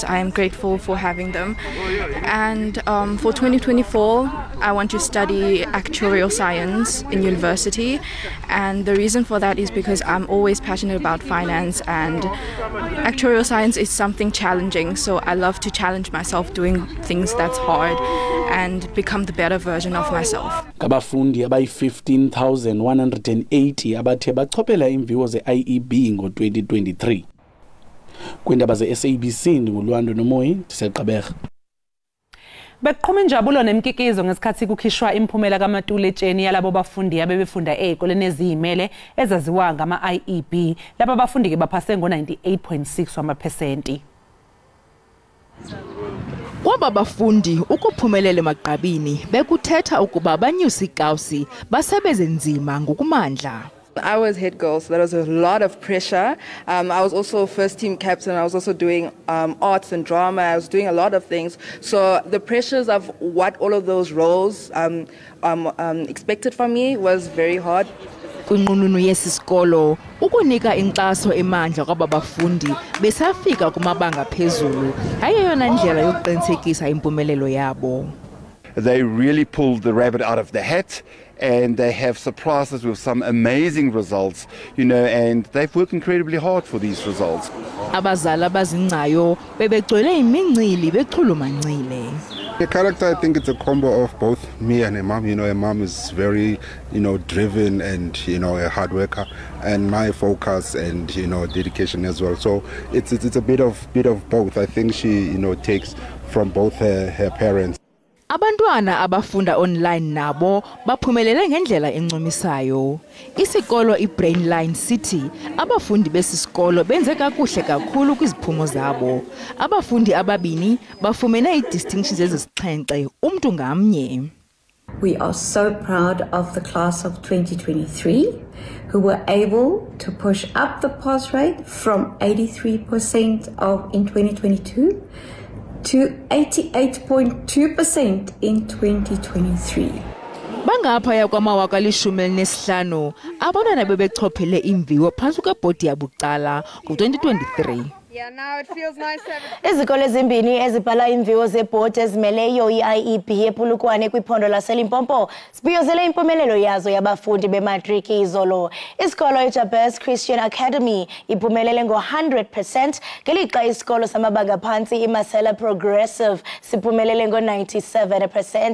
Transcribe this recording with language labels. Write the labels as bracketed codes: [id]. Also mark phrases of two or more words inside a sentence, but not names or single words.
[en] I am grateful for having them. And for 2024, I want to study actuarial science in university, and the reason for that is because I'm always passionate about finance, and actuarial science is something challenging, so I love to challenge myself doing things that's hard and become the better version of myself. [xh] Abafundi abayi 15,180 abathe bachophela imviwo ze-IEB ngo-2023. Kwindaba ze-SABC ndingulwando nomoyi ndisegqaberha. [zu] Beqhuma injabulo nemkikizo ngesikhathi kukhishwa imiphumela kaMatuletsheni yalabo bafundi abebefunda ezikoleni eziyimele ezaziwa ngama-IEB. Laba bafundi ke baphase ngo-98.6%. [xh] Kwaba bafundi ukuphumelela emagqabini bekuthetha ukuba banyusa ikawusi basebenze nzima ngokumandla. [en] I was head girl, so there was a lot of pressure. I was also first team captain. I was also doing arts and drama. I was doing a lot of things. So the pressures of what all of those roles expected from me was very hard. [xh] Kwinqununu yesisikolo ukunika inkxaso emandla kwaba bafundi besafika kumabanga phezulu ayeyona ndlela yokuqinisekisa impumelelo yabo. [en] They really pulled the rabbit out of the hat, and they have surprised us with some amazing results, and they've worked incredibly hard for these results. [xh] Abazali abazingcayo bebegcwele imincili bechulumancile. [en] The character, I think it's a combo of both me and her mom. Her mom is very, driven and, a hard worker, and my focus and, dedication as well. So it's a bit of both. I think she, takes from both her parents. [xh] Abantwana abafunda online nabo baphumelele ngendlela encumisayo. Isikolo iBrainline City abafundi besisikolo benze kakuhle kakhulu kwiziphumo zabo. Abafundi ababini bafumene idistinctions ezisixhenxe umuntu ngamnye. [en] We are so proud of the class of 2023 who were able to push up the pass rate from 83% in 2022 to 88.2% in 2023. [xh] Bangaphaya kwamawaka 15 abantwana bebechophele imviwo phantsi kwebhodi yabucala ngo-2023. [en] Yeah, now it feels nice to have [xh] Izikole ezimbini ezibhala imviwo zebhodi ezimeleyo i-IEB ePulukwane kwiphondo laseLimpopo zibhiyozele impumelelo yazo yabafundi bematriki izolo. Isikolo iJabez Christian Academy iphumelele ngo-100%, ngelixa isikolo samabanga phansi iMasela Progressive siphumelele ngo-97%.